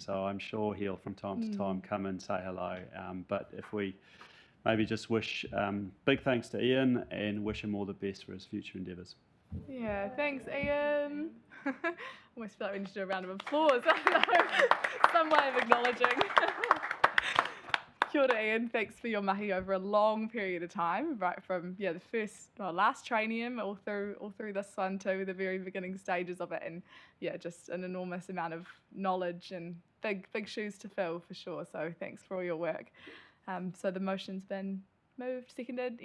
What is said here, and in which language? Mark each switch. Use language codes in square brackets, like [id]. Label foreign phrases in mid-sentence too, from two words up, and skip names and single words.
[en] So I'm sure he'll from time to time come and say hello. But if we maybe just wish big thanks to Ian and wish him all the best for his future endeavours. Yeah, thanks, Ian. Almost feel like we need to do a round of applause. Some way of acknowledging. [mi] Kia ora, Ian. [en] Thanks for your mahi over a long period of time, right from the last trainium all through this one too, the very beginning stages of it, and just an enormous amount of knowledge and big shoes to fill for sure. So thanks for all your work. So the motion's been moved, seconded.